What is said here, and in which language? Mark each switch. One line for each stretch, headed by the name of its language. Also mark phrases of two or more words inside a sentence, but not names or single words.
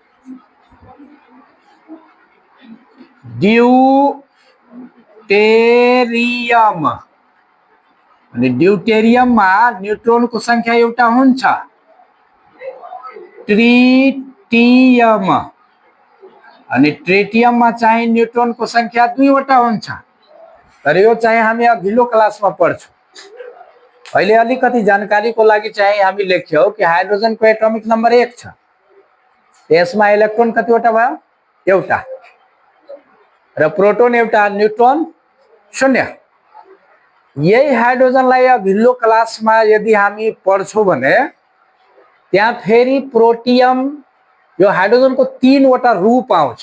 Nepali: ड्यूटेरियम अनि ड्यूटेरियममा न्यूट्रॉन को संख्या एउटा हुन्छ। ट्रिटियम अनि ट्रिटियममा चाहिँ न्यूट्रॉन को संख्या 2 वटा हुन्छ। तर यो चाहिँ हामी अघिल्लो क्लासमा पढ्छौं। अहिले अलिकति जानकारीको लागि चाहिँ हामी लेख्यौ कि हाइड्रोजन को
English: atomic number
Nepali: 1 छ। यसमा इलेक्ट्रोन कतिवटा भयो? एउटा। र प्रोटोन एउटा, न्यूट्रॉन 0। यही हाइड्रोजनलाई अघिल्लो क्लासमा यदि हामी पढ्छौं भने त्यहाँ फेरि प्रोटियम, यो हाइड्रोजन को 3 वटा रूप आउँछ।